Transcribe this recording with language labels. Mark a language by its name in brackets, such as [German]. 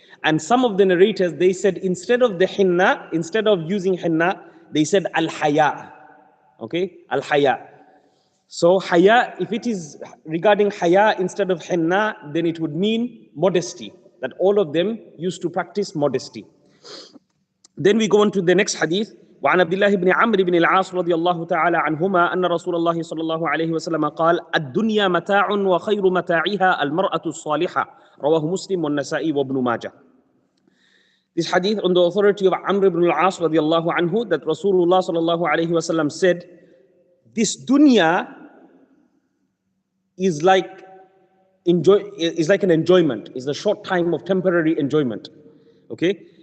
[English] And some of the narrators, they said instead of the hinna, instead of using hinna, they said al-haya. Okay, al-haya. So haya, if it is regarding haya instead of henna, then it would mean modesty. that all of them used to practice modesty. Then we go on to the next hadith. [Arabic] وعن عبد الله بن عمرو بن العاص رضي الله تعالى عنهما أن رسول الله صلى الله عليه وسلم قال الدنيا متاع وخير متاعها المرأة الصالحة رواه مسلم والنسائي وابن ماجه. [English] This hadith on the authority of Amr ibn al-As radiallahu anhu, that Rasulullah sallallahu alayhi wasallam said, this dunya is like an enjoyment, is a short time of temporary enjoyment. Okay?